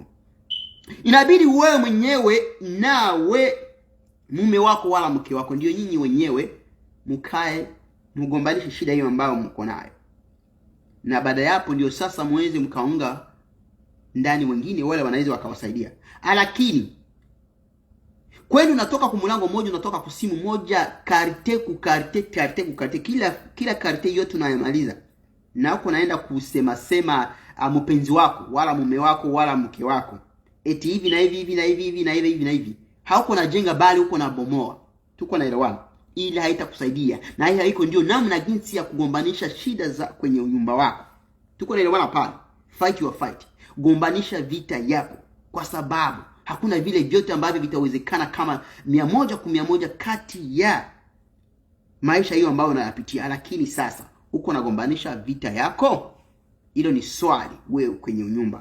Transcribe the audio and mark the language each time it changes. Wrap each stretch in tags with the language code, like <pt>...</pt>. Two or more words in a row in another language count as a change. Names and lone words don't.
<sw>Inabidi wewe mwenyewe nawe mume wako wala mke wako ndio nyinyi wenyewe mkae mgombanishe shida hiyo ambayo mko nayo, na baada ya hapo ndio sasa muweze mkaunga ndani wengine wale wanaweza wakawasaidia. Lakini kwenu unatoka kwa mlango mmoja, unatoka kwa simu moja, karite ku karite, kila karite yote unayamaliza, na huko naenda kusema mpenzi wako wala mume wako wala mke wako eti hivi na hivi. Hauko na jenga, bali uko na bomoa. Tuko na elewana. Ili haitakusaidia, na hii haiko ndio namna jinsi ya kugombanisha shida za kwenye nyumba wako. Tuko na elewana pale.</sw> <en>Fight your fight.</en> <sw>Gombanisha vita yako, kwa sababu hakuna vile vyote ambavyo vitawezekana kama 100 kati ya maisha hiyo ambayo unayapitia. Lakini sasa uko nagombanisha vita yako, hilo ni swali wewe kwenye nyumba.</sw>